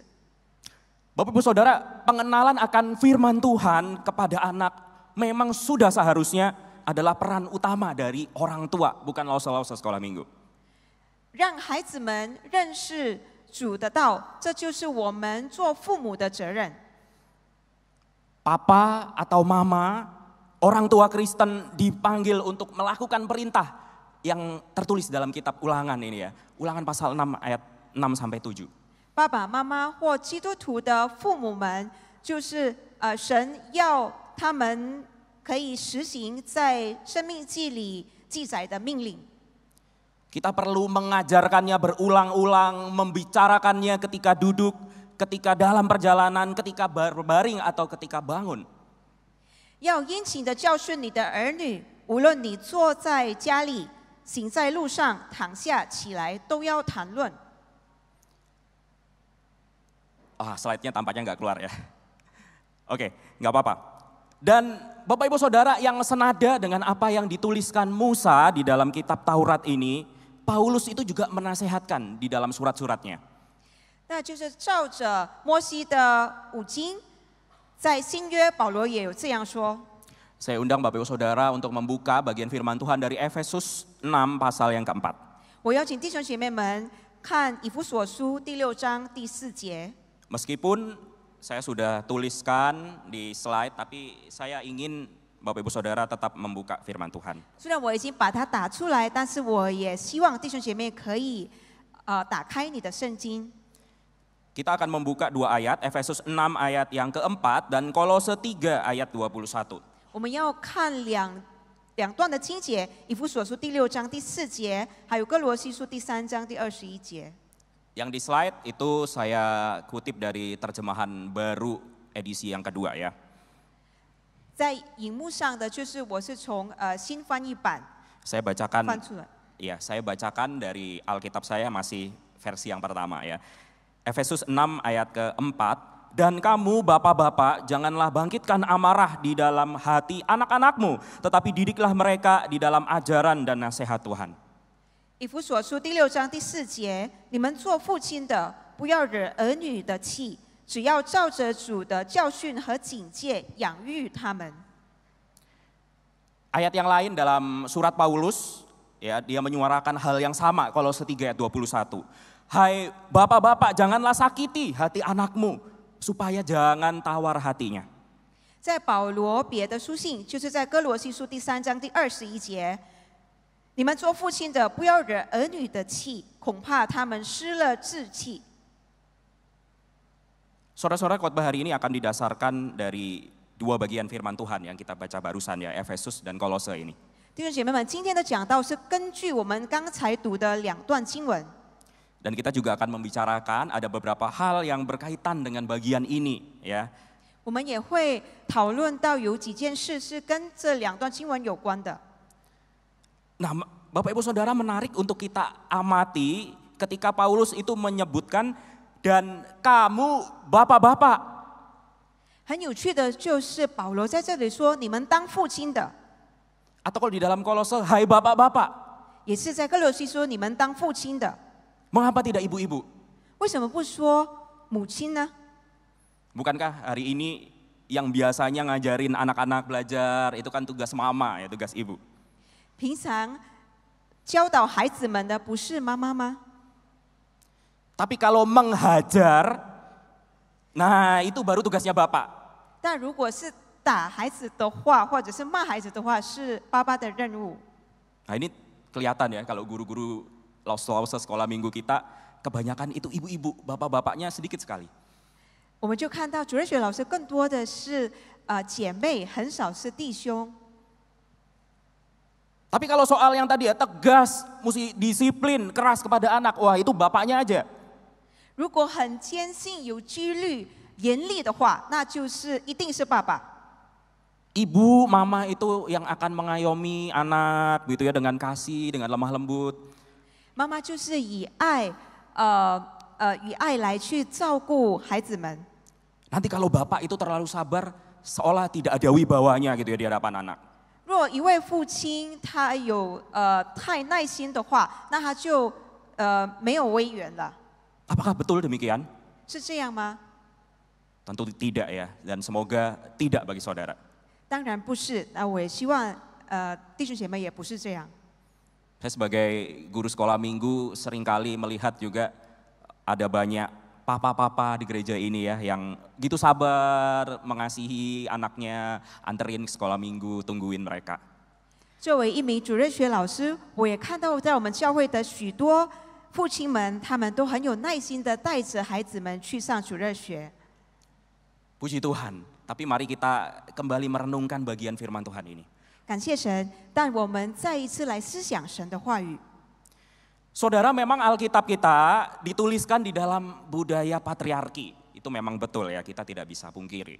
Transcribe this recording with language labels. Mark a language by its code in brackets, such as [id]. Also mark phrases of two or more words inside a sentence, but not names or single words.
[id] Bapak Ibu Saudara, pengenalan akan firman Tuhan kepada anak memang sudah seharusnya adalah peran utama dari orang tua, bukan lausa-lausa sekolah minggu. [zh] 让孩子们认识主的道，这就是我们做父母的责任。 [id] Papa atau mama, orang tua Kristen dipanggil untuk melakukan perintah yang tertulis dalam kitab Ulangan ini ya. Ulangan pasal 6 ayat 6 sampai 7. [zh] 爸爸妈妈或基督徒的父母们，就是神要他们可以实行在生命记里记载的命令。 [id] Kita perlu mengajarkannya berulang-ulang, membicarakannya ketika duduk, ketika dalam perjalanan, ketika berbaring atau ketika bangun. [zh] 要殷勤的教训你的儿女，无论你坐在家里、行在路上、躺下起来，都要谈论。 [id] Slide-nya tampaknya nggak keluar ya. Oke, nggak apa-apa. Dan Bapak Ibu Saudara yang senada dengan apa yang dituliskan Musa di dalam kitab Taurat ini, Paulus itu juga menasehatkan di dalam surat-suratnya. [zh] 那就是照着摩西的五经，在新约保罗也有这样说。 [id] Saya undang Bapak Ibu Saudara untuk membuka bagian firman Tuhan dari Efesus 6 pasal yang keempat. [zh] 我邀请弟兄姐妹们看以弗所书第6章第4节。 [id] Meskipun saya sudah tuliskan di slide, tapi saya ingin Bapak Ibu Saudara tetap membuka firman Tuhan. [zh] 虽然我已经把它打出来，但是我也希望弟兄姐妹可以打开你的圣经。 [id] Kita akan membuka 2 ayat, Efesus 6 ayat yang keempat dan Kolose 3 ayat 21. [zh] 我们要看两段的经节，以弗所书第6章第4节，还有哥罗西书第3章第21节。 [id] Yang di slide itu saya kutip dari terjemahan baru edisi yang kedua ya. [zh] 在荧幕上的就是我是从新翻译版 [id] Saya bacakan, [zh] 翻出来。 [id] ya saya bacakan dari Alkitab saya masih versi yang pertama ya. Efesus 6 ayat keempat. Dan kamu bapak-bapak janganlah bangkitkan amarah di dalam hati anak-anakmu, tetapi didiklah mereka di dalam ajaran dan nasihat Tuhan. [zh] 以弗所书第6章第4节，你们做父亲的，不要惹儿女的气，只要照着主的教训和警戒养育他们。 [id] Ayat yang lain dalam surat Paulus, ya, dia menyuarakan hal yang sama, Kolose 3 ayat 21. Hai bapak-bapak, janganlah sakiti hati anakmu, supaya jangan tawar hatinya. [zh] 在保罗别的书信，就是在哥罗西书第3章第21节，你们做父亲的，不要惹儿女的气，恐怕他们失了志气。 [id] Saudara-saudara, khotbah hari ini akan didasarkan dari dua bagian firman Tuhan yang kita baca barusan ya, Efesus dan Kolose ini. [zh] 弟兄姐妹们，今天的讲道是根据我们刚才读的2段经文。 [id] Dan kita juga akan membicarakan ada beberapa hal yang berkaitan dengan bagian ini ya. [zh] 我们也会讨论到有几件事是跟这2段经文有关的。 [id] Nah, Bapak Ibu Saudara, menarik untuk kita amati ketika Paulus itu menyebutkan dan kamu bapak-bapak. [zh] 很有趣的就是保罗在这里说，你们当父亲的， [id] Atau kalau di dalam Kolose, hai bapak-bapak. [zh] 也是在哥罗西说你们当父亲的。 [id] Mengapa tidak ibu-ibu? [zh] 为什么不说母亲呢？ [id] Bukankah hari ini yang biasanya ngajarin anak-anak belajar itu kan tugas mama ya, tugas ibu. [zh] 平常教导孩子们的不是妈妈吗？ [id] Tapi kalau menghajar, nah itu baru tugasnya bapak. [zh] 但如果是打孩子的话，或者是骂孩子的话，是爸爸的任务。 [id] Nah ini kelihatan ya kalau guru-guru Lause sekolah minggu kita, kebanyakan itu ibu-ibu, bapak-bapaknya sedikit sekali. [zh] 我们就看到主日学老师更多的是姐妹，很少是弟兄。 [id] Tapi kalau soal yang tadi ya tegas, mesti disiplin, keras kepada anak, wah itu bapaknya aja. [zh] 如果很坚信、有纪律、严厉的话，那就是一定是爸爸。 [id] Ibu, mama itu yang akan mengayomi anak gitu ya, dengan kasih, dengan lemah lembut. [zh] 妈妈就是以爱来去照顾孩子们。 [id] Nanti kalau bapak itu terlalu sabar, seolah tidak ada wibawanya gitu ya di hadapan anak. [zh] 若一位父亲他有太耐心的话，那他就没有威严了。 [id] Apakah betul demikian? [zh] 是这样吗？ [id] Tentu tidak ya, dan semoga tidak bagi saudara. [zh] 当然不是。那我也希望弟兄姐妹也不是这样。 [id] Saya sebagai guru sekolah minggu seringkali melihat juga ada banyak papa-papa di gereja ini ya yang gitu sabar mengasihi anaknya, anterin ke sekolah minggu, tungguin mereka. [zh] 作为一名主日学老师，我也看到在我们教会的许多父亲们，他们都很有耐心的带着孩子们去上主日学。 [id] Puji Tuhan, tapi mari kita kembali merenungkan bagian firman Tuhan ini. [zh] 感谢神，但我们再一次来思想神的话语。 [id] Saudara, memang Alkitab kita dituliskan di dalam budaya patriarki. Itu memang betul ya, kita tidak bisa pungkiri.